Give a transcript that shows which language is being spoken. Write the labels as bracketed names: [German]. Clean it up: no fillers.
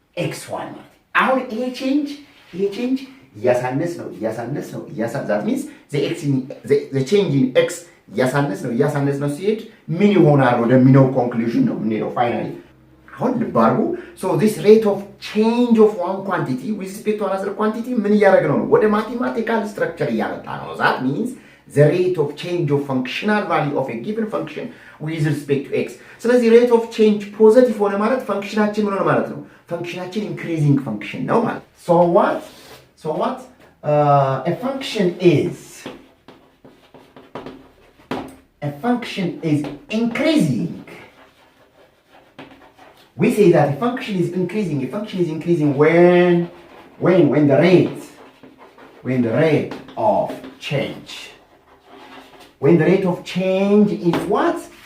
[Amharic] x1 ማለት አሁን ይሄ change እያሳነስ ነው [English] that means the change in x [Amharic] እያሳነስ ነው ሲሄድ ምን ይሆናል ወደሚለው ኮንክሉዥን ነው የምንሄደው ፋይናሊ። አሁን ልብ አድርጉ። [English] so this rate of change of one quantity with respect to another quantity [Amharic] ምን እያደረግነው ነው? ወደ ማቴማቲካል ስትራክቸር እያመጣ ነው። [English] that means the rate of change of functional value of a given function with respect to x. [Amharic] ስለዚህ rate of change ፖዚቲቭ ሆነ ማለት ፈንክሽናችን ምን ሆነ ማለት ነው? ፈንክሽናችን increasing function ነው ማለት። [English] So what a function is increasing. We say that a function is increasing when the rate of change is what?